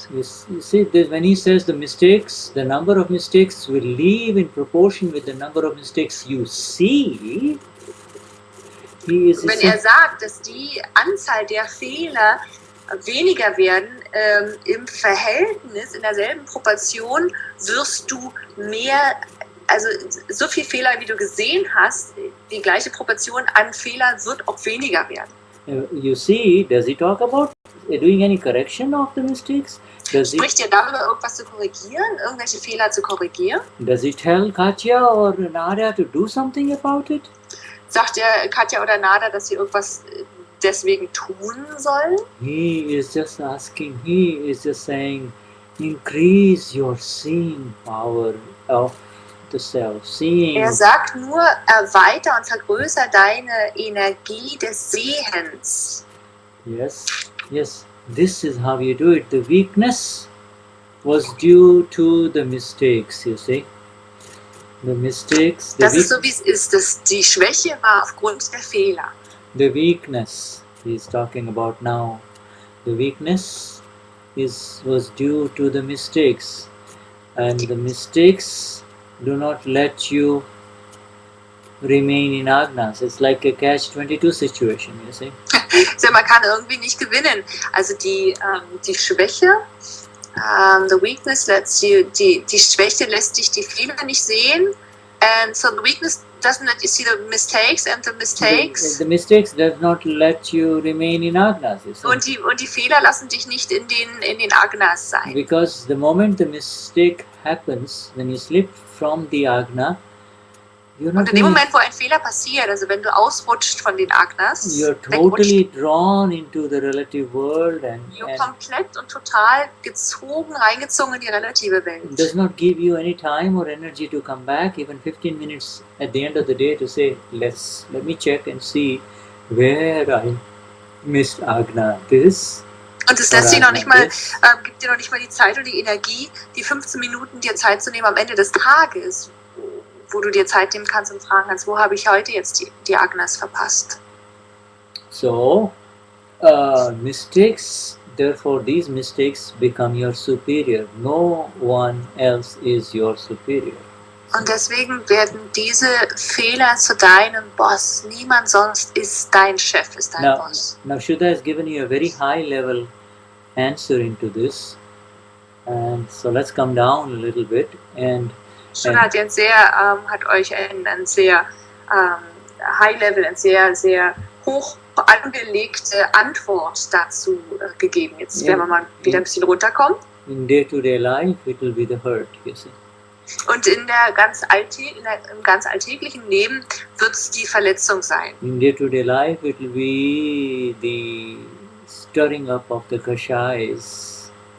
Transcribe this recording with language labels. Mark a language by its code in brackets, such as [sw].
[en] You see, when he says the mistakes, the number of mistakes will leave in proportion with the number of mistakes you see. [de] Wenn er sagt, dass die Anzahl der Fehler weniger werden, im Verhältnis, in derselben Proportion, wirst du mehr, also so viel Fehler, wie du gesehen hast, die gleiche Proportion an Fehlern wird auch weniger werden. [en] You see, does he talk about doing any correction of the mistakes? [de] Spricht er darüber, irgendwas zu korrigieren, irgendwelche Fehler zu korrigieren? [en] Does he tell Katja or Nada to do something about it? [de] Sagt er Katja oder Nada, dass sie irgendwas deswegen tun sollen? [en] He is just asking, he is just saying, increase your seeing power of the self. Seeing. [de] Er sagt nur, erweiter und vergrößer deine Energie des Sehens. [en] Yes, yes. This is how you do it. The weakness was due to the mistakes, you see. The mistakes. [de] Das ist so, wie es ist. Die Schwäche war aufgrund der Fehler. [en] The weakness he is talking about now. The weakness was due to the mistakes. And the mistakes do not let you remain in Agnas. It's like a catch-22 situation, you see. [de] Also man kann irgendwie nicht gewinnen. Also die Schwäche, [en] the weakness lets you, [de] die Schwäche lässt dich die Fehler nicht sehen. [en] And so the weakness doesn't let you see the mistakes, and the mistakes. The mistakes does not let you remain in Agnas, you see. [de] Und die Fehler lassen dich nicht in den Agnas sein. [en] Because the moment the mistake happens, when you slip from the Agna, [de] und in dem Moment, wo ein Fehler passiert, also wenn du ausrutscht von den Agnas, [en] you're totally drawn into the relative world and [de] komplett und total reingezogen in die relative Welt. [en] It does not give you any time or energy to come back, even 15 minutes at the end of the day to say, let me check and see where I missed Agna this. [de] Und es lässt dir noch nicht mal, gibt dir noch nicht mal die Zeit und die Energie, die 15 Minuten dir Zeit zu nehmen am Ende des Tages, wo du dir Zeit nehmen kannst und fragen kannst, wo habe ich heute jetzt die Agnes verpasst? [en] So, mistakes, therefore these mistakes become your superior. No one else is your superior. [de] Und deswegen werden diese Fehler zu deinem Boss. Niemand sonst ist dein Chef, ist dein Boss. [en] Now Shuddha has given you a very high level answer into this. And so let's come down a little bit and [de] Shuddha hat jetzt hat euch ein sehr High-Level, eine sehr, sehr hoch angelegte Antwort dazu gegeben. Jetzt werden wir mal wieder ein bisschen runterkommen. [en] In day-to-day life, it will be the hurt, you see. [de] Und im ganz alltäglichen Leben wird es die Verletzung sein. [en] In day-to-day life, it will be the stirring up of the kashais.